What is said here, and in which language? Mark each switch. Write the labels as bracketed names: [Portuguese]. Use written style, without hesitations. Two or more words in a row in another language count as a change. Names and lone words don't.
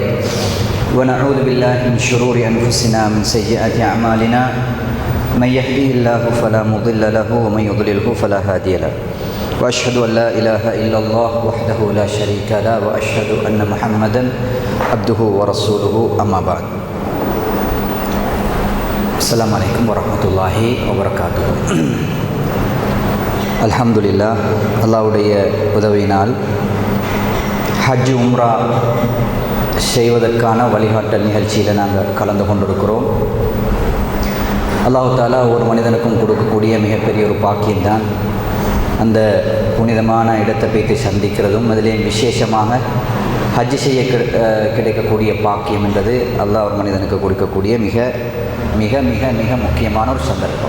[Arabic] ونعوذ بالله من شرور أنفسنا من سيئات أعمالنا من يهده الله فلا مضل له ومن يضلله فلا هادي له وأشهد أن لا إله إلا الله وحده لا شريك له وأشهد أن محمدا عبده ورسوله أما بعد السلام عليكم ورحمة الله وبركاته [Tamil] அல்ஹம்துலில்லாஹ் அல்லாஹ்வுடைய உதவியினால் ஹஜ் உம்ரா செய்வதற்கான வழிகாட்டல் நிகழ்ச்சியில் நாங்கள் கலந்து கொண்டிருக்கிறோம். அல்லாஹ் தஆலா ஒரு மனிதனுக்கும் கொடுக்கக்கூடிய மிகப்பெரிய ஒரு பாக்கியம்தான் அந்த புனிதமான இடத்தை போய்த்து சந்திக்கிறதும், அதிலேயும் விசேஷமாக ஹஜ் செய்ய கிடைக்கக்கூடிய பாக்கியம் என்றது அல்லாஹ் ஒரு மனிதனுக்கு கொடுக்கக்கூடிய மிக மிக மிக மிக முக்கியமான ஒரு சந்தர்ப்பம்.